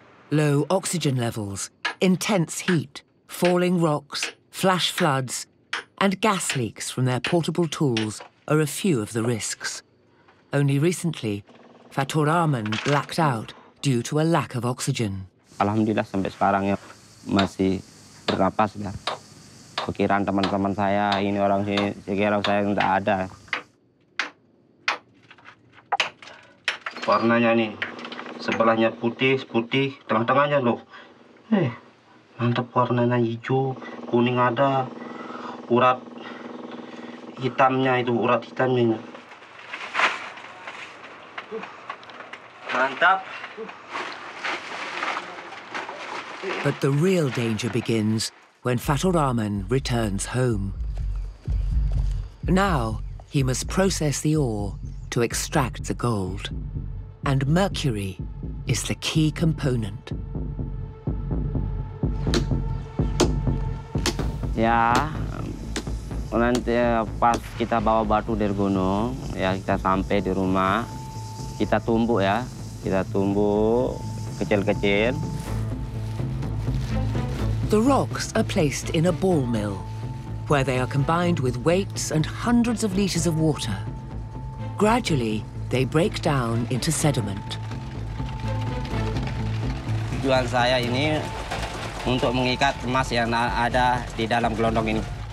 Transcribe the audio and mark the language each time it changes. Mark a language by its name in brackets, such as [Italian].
[English] Low oxygen levels, intense heat, falling rocks, flash floods, and gas leaks from their portable tools are a few of the risks. Only recently, Fatur Rahman blacked out due to a lack of oxygen. [Indonesian] Alhamdulillah sampai sekarang ya masih bernapas ya. Pikiran teman-teman saya, ini orang sini, sekira saya tidak ada. Warnanya nih, sebelahnya putih, tengah-tengahnya loh. Mantap warnanya hijau, kuning ada, urat hitamnya itu, urat hitamnya. Mantap. [English] But the real danger begins when Fatur Rahman returns home. Now, he must process the ore to extract the gold. And mercury is the key component. [Indonesian] Ya, nanti pas kita bawa batu dari gunung, ya kita sampai di rumah, kita tumbuk ya. Kita tumbuk kecil-kecil. [English] The rocks are placed in a ball mill, where they are combined with weights and hundreds of liters of water. Gradually, they break down into sediment. [Indonesian] Tujuan saya ini untuk mengikat emas yang ada di dalam gelondong ini.